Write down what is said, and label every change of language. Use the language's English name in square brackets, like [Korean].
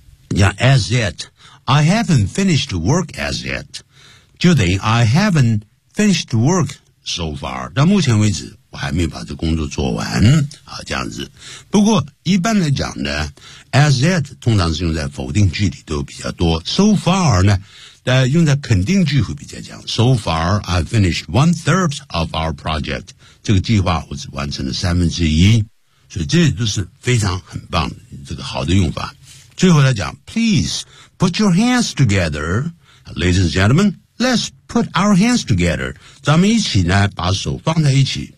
[English] 像 as yet, I haven't finished work as yet, 就等于 I haven't finished work so far, 到目前为止我还没有把这工作做完啊这样子。 [Chinese] 不过一般来讲呢 as yet, 通常是用在否定句里都比较多 , so far 呢用在肯定句会比较强。 [English] So far, I've finished one third of our project. [Chinese] 这个计划我只完成了三分之一。所以这都是非常很棒的这个好的用法。最后来讲 , please put your hands together. [English] Ladies and gentlemen, let's put our hands together. [Chinese] 咱们一起呢把手放在一起。